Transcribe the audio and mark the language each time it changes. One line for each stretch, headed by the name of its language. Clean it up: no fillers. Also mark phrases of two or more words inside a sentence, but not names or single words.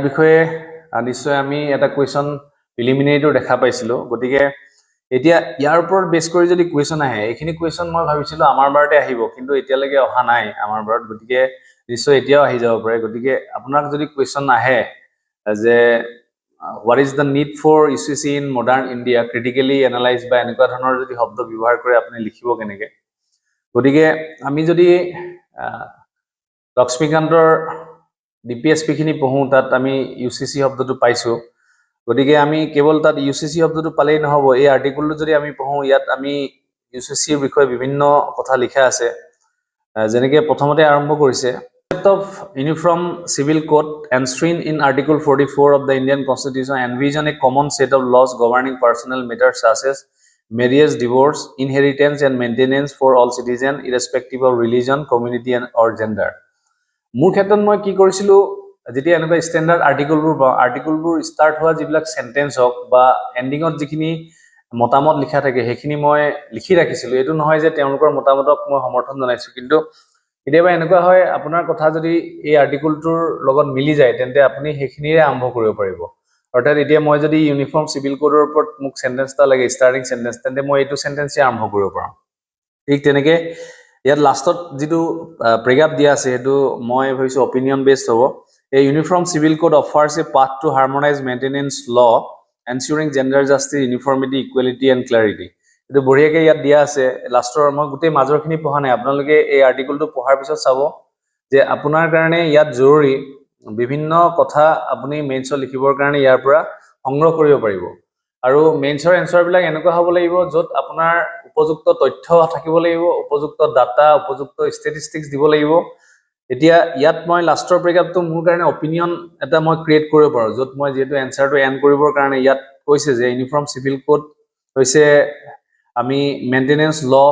Assamese: বিষয়ে নিশ্চয় আমি এটা কোৱেশ্চন প্ৰিলিমিনাৰীটো দেখা পাইছিলো গতিকে এতিয়া ইয়াৰ ওপৰত বেছ কৰি যদি কোৱেশ্চন আহে এইখিনি কোৱেশ্চন মই ভাবিছিলো আমাৰ বাৰতে আহিব কিন্তু এতিয়ালৈকে অহা নাই আমাৰ বাৰত গতিকে নিশ্চয় এতিয়াও আহি যাব পাৰে গতিকে আপোনাক যদি কোৱেশ্চন আহে যে
English: what is the need for UCC in modern India critically analyze by
Assamese: এনেকুৱা ধৰণৰ যদি শব্দ ব্যৱহাৰ কৰে আপুনি লিখিব কেনেকে গতিকে আমি যদি লক্ষ্মীকান্তৰ ডিপিএসপি খিনি পঢ়ো তাত আমি ইউসিসি শব্দটো পাইছো গতিকে আমি কেৱল তাত ইউসিসি শব্দটো পালেই নহব এই আৰ্টিকেলটো যদি আমি পঢ়ো ইয়াত আমি ইউসিসিৰ বিষয়ে বিভিন্ন কথা লিখা আছে যেনেকে প্ৰথমতে আৰম্ভ কৰিছে
English: of Uniform Civil Code enshrined in Article 44 of the Indian Constitution envision a common set of laws governing personal matters such as marriage, divorce, inheritance and maintenance for all citizens irrespective of religion, community and or gender.
Assamese: মোৰ ক্ষেত্ৰত মই কি কৰিছিলো যেতিয়া এনেকুৱা
English: standard articles start
Assamese: হোৱা যিবিলাক সেন্টেন্স হক বা এন্ডিংত যিখিনি মতামত লিখা থাকে সেইখিনি মই লিখি ৰাখিছিলো এটো নহয় যে তেওঁলোকৰ মতামতক মই সমৰ্থন জনাইছো কিন্তু কেতিয়াবা এনেকুৱা হয় আপোনাৰ কথা যদি এই আৰ্টিকেলটোৰ লগত মিলি যায় তেন্তে আপুনি হেখিনিৰে আৰম্ভ কৰিব পাৰিব অৰ্থাৎ এতিয়া মই যদি
English: uniform civil code
Assamese: ওপৰত মোক সেন্টেন্স এটা লাগে
English: starting sentence
Assamese: তেন্তে মই এইটো সেন্টেন্সে আৰম্ভ কৰিব পাৰো ঠিক তেনেকে ইয়াত লাষ্টত যেটো প্ৰেগাপ দিয়া আছে এটো মই ভাবিছো
English: opinion based
Assamese: হ'ব
English: A uniform civil code offers a path to harmonize maintenance law ensuring gender justice uniformity equality and clarity
Assamese: এটো বঢ়িয়াকে ইয়াত দিয়া আছে লাষ্টৰ মই গুটেই মাজৰখিনি পঢ়া নাই আপোনালোকে এই আৰ্টিকেলটো পঢ়াৰ পিছত চাব যে আপোনাৰ কাৰণে ইয়াত জৰুৰী বিভিন্ন কথা আপুনি মেইনছ লিখিবৰ কাৰণে ইয়াৰ পৰা সংগ্ৰহ কৰিব পাৰিব আৰু মেইনছৰ এনসাৰ বিলাক এনেকুৱা হ'ব লাগিব যত আপোনাৰ উপযুক্ত তথ্য থাকিব লাগিব উপযুক্ত ডাটা উপযুক্ত ষ্টেটিষ্টিক্স দিব লাগিব এতিয়া ইয়াত মই লাষ্টৰ ব্ৰেকআপটো মোৰ কাৰণে অপিনিয়ন এটা মই ক্ৰিয়েট কৰিব পাৰো যত মই যেটো এনসাৰটো এন্ড কৰিবৰ কাৰণে ইয়াত কৈছে যে
English: uniform civil code
Assamese: হৈছে আমি
English: maintenance law